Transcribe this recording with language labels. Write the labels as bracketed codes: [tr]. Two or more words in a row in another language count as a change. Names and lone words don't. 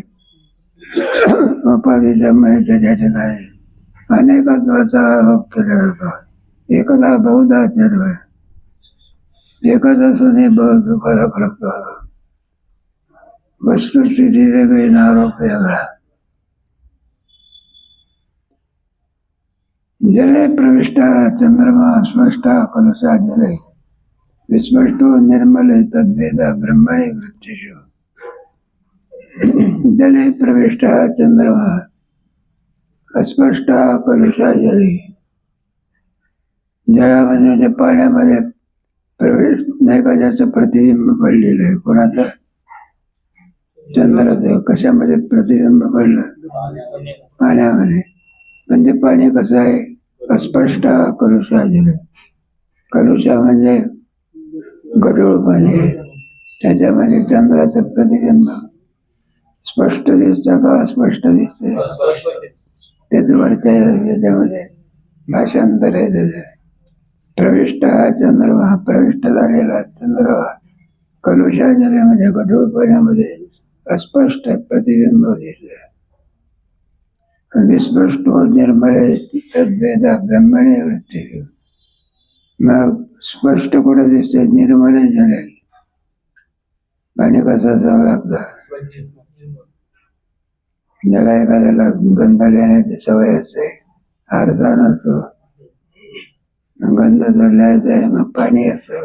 [mr] उपाधीच्यामुळे त्याच्या ठिकाणी अनेकत्वाचा आरोप केला जातो. एकदा बहुधा सर्व एकच असूनही बहुत फरक पडतो. वस्तुस्थिती वेगळी आणि आरोप वेगळा. [sa] जले प्रविष्ट चंद्रमा स्पष्ट कलुषा जले विस्पष्टो निर्मले तद्वेदा ब्रह्मणे वृत्तिषु. जले प्रविष्ट चंद्रमा अस्पष्ट कलुषा जले. [mr] जळामध्ये म्हणजे पाण्यामध्ये प्रवेश नाही का ज्याचं प्रतिबिंब पडलेलं आहे. कोणाचं? चंद्राचं. कशामध्ये प्रतिबिंब पडलं? पाण्यामध्ये. पण ते पाणी कसं आहे? [sa] अस्पष्ट कलुषा जल. [mr] कलुषा म्हणजे गढूळ पाणी आहे. त्याच्यामध्ये चंद्राचं प्रतिबिंब स्पष्ट दिसतं का अस्पष्ट दिसतंय? त्याच वरच्या याच्यामध्ये भाषांतर आहे त्याचं. प्रविष्ट हा चंद्रमा, प्रविष्ट झालेला चंद्रमा. [sa] कलुषा जले [mr] म्हणजे गढूळ पाण्यामध्ये अस्पष्ट प्रतिबिंब दिसतं. [sa] विस्पष्ट निर्मळे तद्वेदा ब्रह्मणे वृत्तिषु. [mr] मग स्पष्ट कुठे दिसते? [sa] निर्मळे जले. [mr] पाणी कसं असावं लागतं? ज्याला एखाद्याला गंध लिहिण्याची सवय असते, आरसा नसतो, गंध जर लिहायचा आहे मग पाणी असतं.